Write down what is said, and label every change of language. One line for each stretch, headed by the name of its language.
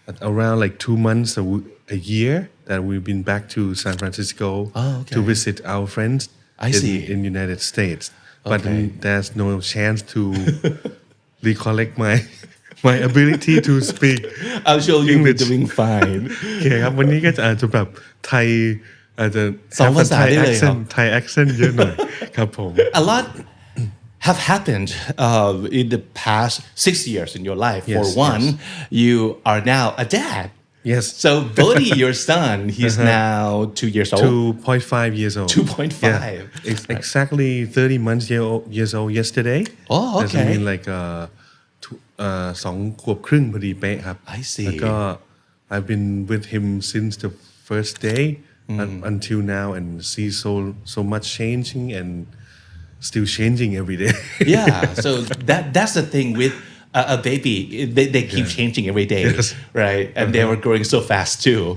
English: around like 2 months a year that we've been back to San Francisco to visit our friends in United States but there's no chance to recollect my ability to speak I'm sure you'll be English doing fine
Thai: โอเคครับวันนี้ก็อาจจะแบบไทยอาจจะ สองภาษาได้เลยครับ ไทย accent เยอะหน่อยครับผม
English: A lot have happened in the past 6 years in your life. For one, you are now a dad. Yes. So Bodhi, your son, he's now 2 years old. 2.5 years old. 2.5. Yeah. Exactly 30 years old yesterday. Oh, okay. That's mean like 2
Thai: ขวบครึ่งพอดีเป๊ะครับ
English: I see.
Thai: แล้วก็
English: I've been with him since the first day until now and see so much changing and still changing every day. Yeah, so that's the thing with a baby. They keep changing every day, right? And they were growing so fast too.